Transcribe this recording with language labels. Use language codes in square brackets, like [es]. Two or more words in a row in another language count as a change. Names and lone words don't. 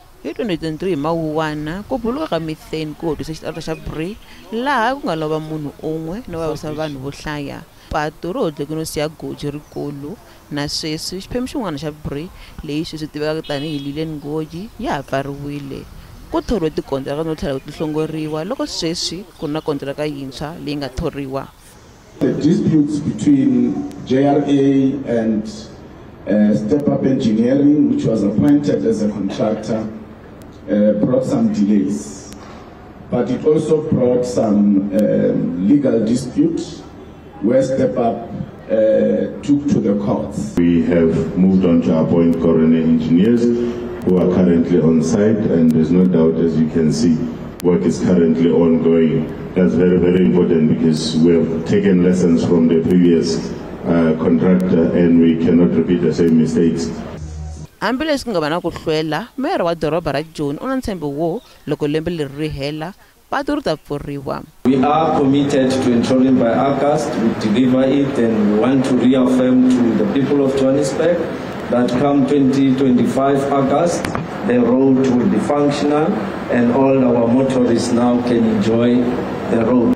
[ts] hi 2023 hi Mawuwana ku buluka ka methane ku hodisa xitarata xa Bri laha ku nga lova munhu un'we no vavisa vanhu vo hlaya. Patu ro dlekunosiya goji rikulu na sweswi xiphemu xin'wana xa Bri leyi sweswi tivekaka tanihi Lillian Ngoji ya ha pfariwile. Ku thoriwe tikontiraka no tlhela ti hlongoriwa loko sweswi ku na kontiraka yintshwa leyi nga thoriwa. [en] The disputes between JRA and Step Up Engineering, which was appointed as a contractor, brought some delays. But it also brought some legal disputes where Step Up took to the courts. We have moved on to appoint coroner engineers who are currently on site, and there's no doubt, as you can see, work is currently ongoing. That's very, very important because we have taken lessons from the previous contractor and we cannot repeat the same mistakes. [ts] Hambileswi ku nga va na ku hlwela, meyara wa doroba ra Joni u na ntshembo wo loko lembe leri ri hela patu ri ta pfuriwa. [en] We are committed to enrolling by August. We deliver it, and we want to reaffirm to the people of Johannesburg that come 2025 August, the road will be functional and all our motorists now can enjoy the road.